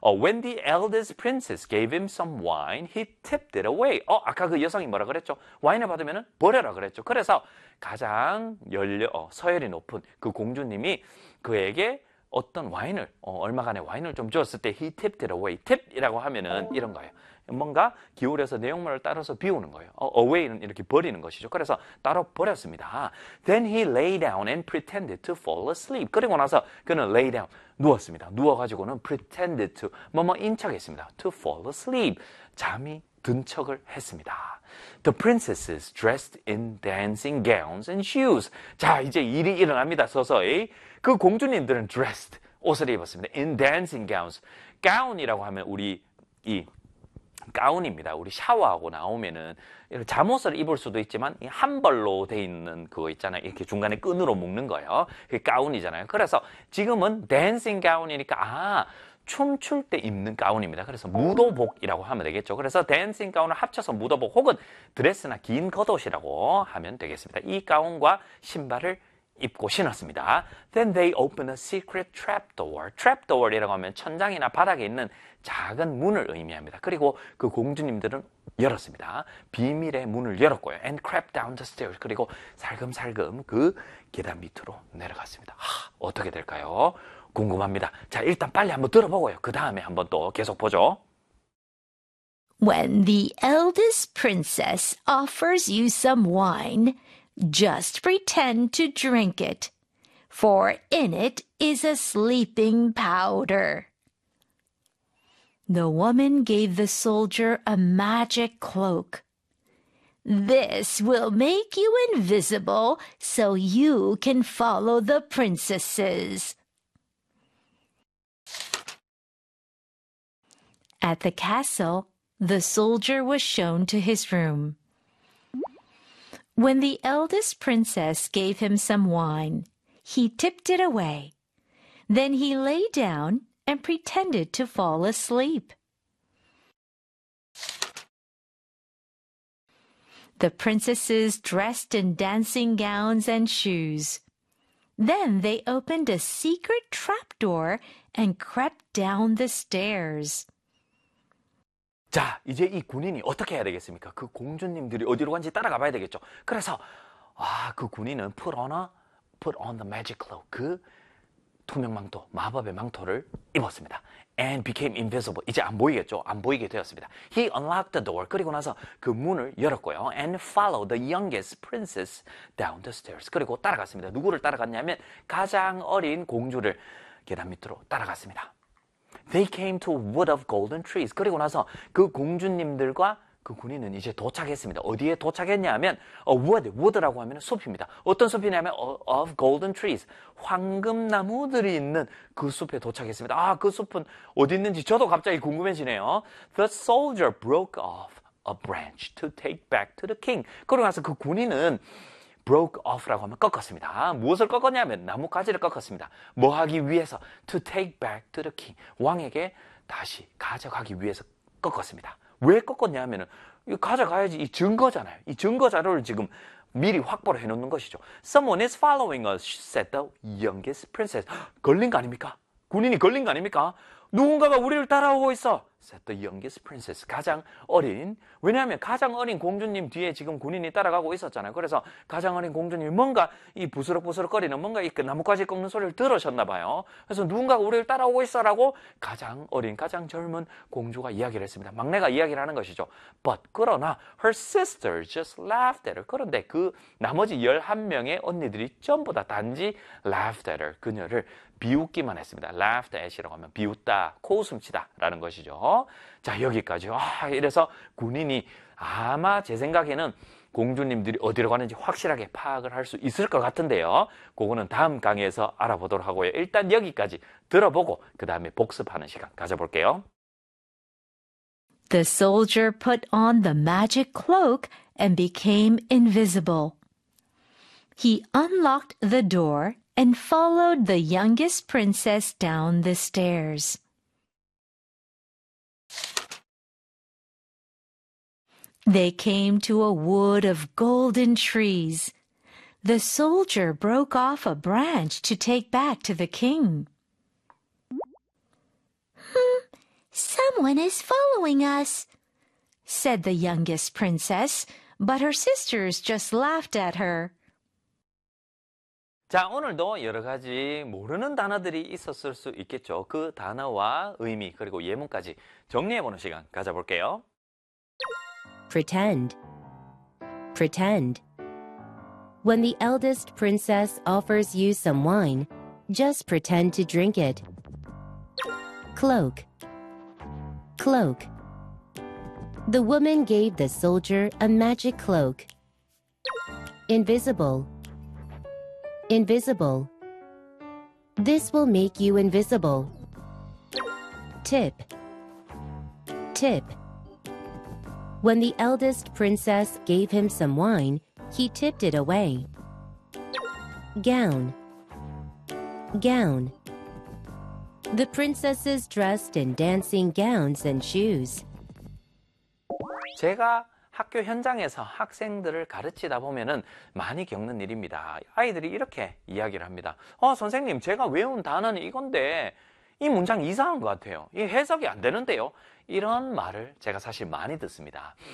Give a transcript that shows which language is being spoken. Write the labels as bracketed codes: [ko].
[en] When the eldest princess gave him some wine, he tipped it away. [ko] 아까 그 여성이 뭐라 그랬죠? 와인을 받으면 버려라 그랬죠. 그래서 가장 서열이 높은 그 공주님이 그에게 어떤 와인을, 얼마간의 와인을 좀 주었을 때 [en] he tipped it away. [ko] tip이라고 하면은 이런 거예요. 뭔가 기울여서 내용물을 따라서 비우는 거예요. away는 이렇게 버리는 것이죠. 그래서 따로 버렸습니다. [en] Then he lay down and pretended to fall asleep. [ko] 그리고 나서 그는 [en] lay down, [ko] 누웠습니다. 누워가지고는 [en] pretended to, [ko] 뭐뭐인 척했습니다. [en] to fall asleep, [ko] 잠이 든 척을 했습니다. [en] The princesses dressed in dancing gowns and shoes. [ko] 자, 이제 일이 일어납니다. 서서히. 그 공주님들은 dressed, 옷을 입었습니다. [en] In dancing gowns. [ko] gown이라고 하면 우리 이 가운입니다. 우리 샤워하고 나오면은 잠옷을 입을 수도 있지만 이 한벌로 돼 있는 그거 있잖아요. 이렇게 중간에 끈으로 묶는 거예요. 그게 가운이잖아요. 그래서 지금은 dancing gown이니까 춤출 때 입는 가운입니다. 그래서 무도복이라고 하면 되겠죠. 그래서 dancing gown을 합쳐서 무도복 혹은 드레스나 긴 겉옷이라고 하면 되겠습니다. 이 가운과 신발을 입고 신었습니다. [en] Then they open a secret trap door. Trap door [ko] 이라고 하면 천장이나 바닥에 있는 작은 문을 의미합니다. 그리고 그 공주님들은 열었습니다. 비밀의 문을 열었고요. [en] And crept down the stairs. [ko] 그리고 살금살금 그 계단 밑으로 내려갔습니다. 어떻게 될까요? 궁금합니다. 자, 일단 빨리 한번 들어보고요. 그 다음에 한번 또 계속 보죠. [en] When the eldest princess offers you some wine, just pretend to drink it, for in it is a sleeping powder. The woman gave the soldier a magic cloak. This will make you invisible so you can follow the princesses. At the castle, the soldier was shown to his room. When the eldest princess gave him some wine, he tipped it away. Then he lay down and pretended to fall asleep. The princesses dressed in dancing gowns and shoes. Then they opened a secret trapdoor and crept down the stairs. [ko] 자, 이제 이 군인이 어떻게 해야 되겠습니까? 그 공주님들이 어디로 간지 따라가 봐야 되겠죠. 그래서 그 군인은 [en] put on the magic cloak, [ko] 그 투명 망토, 마법의 망토를 입었습니다. [en] And became invisible. [ko] 이제 안 보이겠죠? 안 보이게 되었습니다. [en] He unlocked the door. [ko] 그리고 나서 그 문을 열었고요. [en] And followed the youngest princess down the stairs. [ko] 그리고 따라갔습니다. 누구를 따라갔냐면 가장 어린 공주를 계단 밑으로 따라갔습니다. [en] They came to a wood of golden trees. [ko] 그리고 나서 그 공주님들과 그 군인은 이제 도착했습니다. 어디에 도착했냐 하면 wood라고 하면 숲입니다. 어떤 숲이냐면 [en] of golden trees. [ko] 황금나무들이 있는 그 숲에 도착했습니다. 아, 그 숲은 어디 있는지 저도 갑자기 궁금해지네요. [en] The soldier broke off a branch to take back to the king. [ko] 그리고 나서 그 군인은 broke off라고 하면 꺾었습니다. 무엇을 꺾었냐면 나뭇가지를 꺾었습니다. 뭐 하기 위해서? [en] To take back to the king. [ko] 왕에게 다시 가져가기 위해서 꺾었습니다. 왜 꺾었냐면 가져가야지 이 증거잖아요. 이 증거 자료를 지금 미리 확보를 해놓는 것이죠. [en] Someone is following us, said the youngest princess. [ko] 걸린 거 아닙니까? 군인이 걸린 거 아닙니까? 누군가가 우리를 따라오고 있어, [en] said the youngest princess. [ko] 가장 어린, 왜냐하면 가장 어린 공주님 뒤에 지금 군인이 따라가고 있었잖아요. 그래서 가장 어린 공주님이 뭔가 이 부스럭부스럭거리는 뭔가 이 나뭇가지 꺾는 소리를 들으셨나 봐요. 그래서 누군가가 우리를 따라오고 있어라고 가장 어린, 가장 젊은 공주가 이야기를 했습니다. 막내가 이야기를 하는 것이죠. [en] But [ko] 그러나 [en] her sister just laughed at her. [ko] 그런데 그 나머지 11명의 언니들이 전부 다 단지 [en] laughed at her. [ko] 그녀를 비웃기만 했습니다. laughed at이라고 하면 비웃다, 코웃음치다 라는 것이죠. 자, 여기까지. 이래서 군인이 아마 제 생각에는 공주님들이 어디로 가는지 확실하게 파악을 할 수 있을 것 같은데요. 그거는 다음 강의에서 알아보도록 하고요. 일단 여기까지 들어보고 그 다음에 복습하는 시간 가져볼게요. [en] The soldier put on the magic cloak and became invisible. He unlocked the door and followed the youngest princess down the stairs. They came to a wood of golden trees. The soldier broke off a branch to take back to the king. someone is following us, said the youngest princess, but her sisters just laughed at her. [ko] 자, 오늘도 여러 가지 모르는 단어들이 있었을 수 있겠죠. 그 단어와 의미, 그리고 예문까지 정리해보는 시간 가져볼게요. [en] Pretend. Pretend. When the eldest princess offers you some wine, just pretend to drink it. Cloak. Cloak. The woman gave the soldier a magic cloak. Invisible. Invisible. This will make you invisible. Tip. Tip. When the eldest princess gave him some wine, he tipped it away. Gown. Gown. The princesses dressed in dancing gowns and shoes. [ko] 제가 학교 현장에서 학생들을 가르치다 보면은 많이 겪는 일입니다. 아이들이 이렇게 이야기를 합니다. 선생님, 제가 외운 단어는 이건데 이 문장 이상한 것 같아요. 이 해석이 안 되는데요. 이런 말을 제가 사실 많이 듣습니다.